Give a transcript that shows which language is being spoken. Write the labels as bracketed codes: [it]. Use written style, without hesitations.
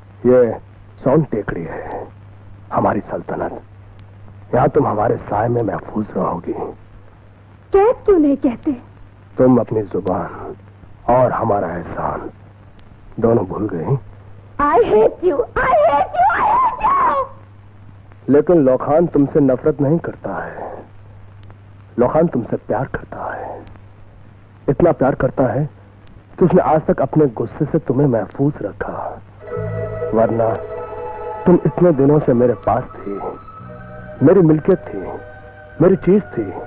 [hi] ये सोन टेकड़ी है, हमारी सल्तनत। यहां तुम हमारे साए में महफूज रहोगी। कैद क्यों नहीं कहते? तुम अपनी जुबान और हमारा एहसान दोनों भूल गई। [en] I hate you, I hate you, I hate you! [hi] लेकिन लोखान तुमसे नफरत नहीं करता है, लोखान तुमसे प्यार करता है। इतना प्यार करता है कि उसने आज तक अपने गुस्से से तुम्हें महफूज रखा, वरना तुम इतने दिनों से मेरे पास थी, मेरी मिल्कियत थी, मेरी चीज थी।